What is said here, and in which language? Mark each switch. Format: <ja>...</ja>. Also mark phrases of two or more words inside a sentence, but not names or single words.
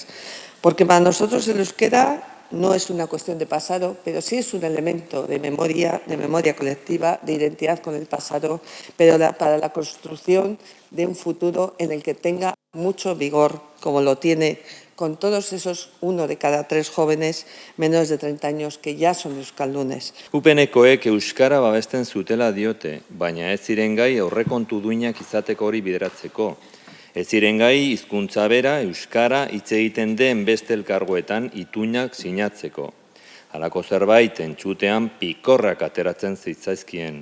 <es>Porque para nosotros el euskera no es una cuestión de pasado, pero sí es un elemento de memoria colectiva, de identidad con el pasado, pero para la construcción de un futuro en el que tenga mucho vigor, como lo tiene con todos esos 1 de cada 3 jóvenes menores de 30 años que ya son euskaldunes.</es> <eu>UPNkoek euskara babesten zutela diote, baina ez ziren gai aurrekontu duinak izateko hori bideratzeko. Ez ziren gai hizkuntza bera euskara hitz egiten den beste elkargoetan itunak sinatzeko. Halako zerbait entzutean pikorrak ateratzen zitzaizkien.</eu>